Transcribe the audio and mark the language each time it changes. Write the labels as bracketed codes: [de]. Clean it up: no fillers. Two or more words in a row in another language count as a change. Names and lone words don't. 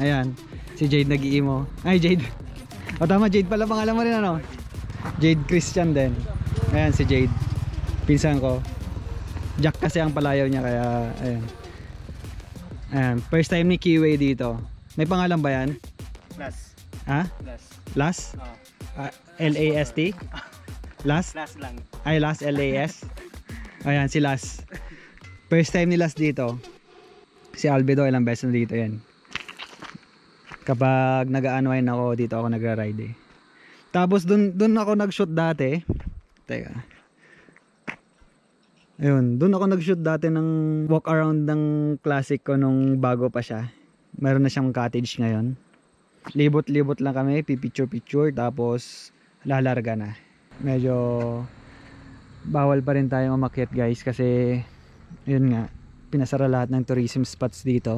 [tl] Ayan, si Jade nag-emo. Ay Jade, o tama, Jade pala pangalan mo rin ano. Jade Christian din. Ayan si Jade, pinsan ko. Jack kasi ang palayaw niya, kaya ayan. Ayan, [en] first time [tl] ni Keeway dito. May pangalan ba yan? Las. Ha? Las. Las? L-A-S-T? Las? Las lang. Ay, Las, L-A-S. Ayan, si Las. [en] First time [tl] ni Las dito. Si Albedo ilang beses na dito yan. Kapag nag-unwind ako, dito ako nagra-ride eh. Tapos dun ako nag-shoot dati. Teka. Ayun, dun ako nag-shoot dati ng [en] walk around [tl] ng classic ko nung bago pa siya. Meron na siyang cottage ngayon. Libot-libot lang kami, pipicture-picture, tapos lalarga na. Medyo bawal pa rin tayo umakyat guys kasi Yun nga, pinasara lahat ng [en] tourism spots [tl] dito.